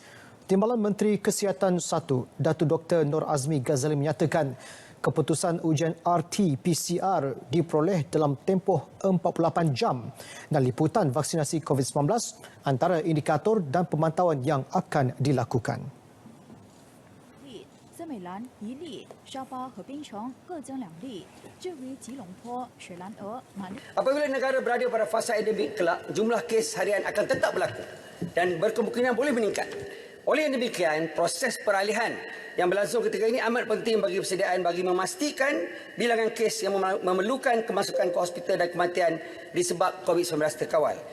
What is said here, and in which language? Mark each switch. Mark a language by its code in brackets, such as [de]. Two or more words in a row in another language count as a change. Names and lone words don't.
[ms] Timbalan Menteri Kesihatan 1, Datuk Dr. Nur Azmi Ghazali menyatakan keputusan ujian RT-PCR diperoleh dalam tempoh 48 jam dan liputan vaksinasi COVID-19 antara indikator dan pemantauan yang akan dilakukan. [zh] 森美兰1例，沙巴和槟城各增2例，至于吉隆坡、雪兰莪、马六。 [ms] Apabila negara berada pada fasa endemik kelak, jumlah kes harian akan tetap berlaku dan berkemungkinan boleh meningkat. Oleh yang demikian, proses peralihan yang berlangsung ketika ini amat penting bagi persediaan bagi memastikan bilangan kes yang memerlukan kemasukan ke hospital dan kematian disebab COVID-19 terkawal.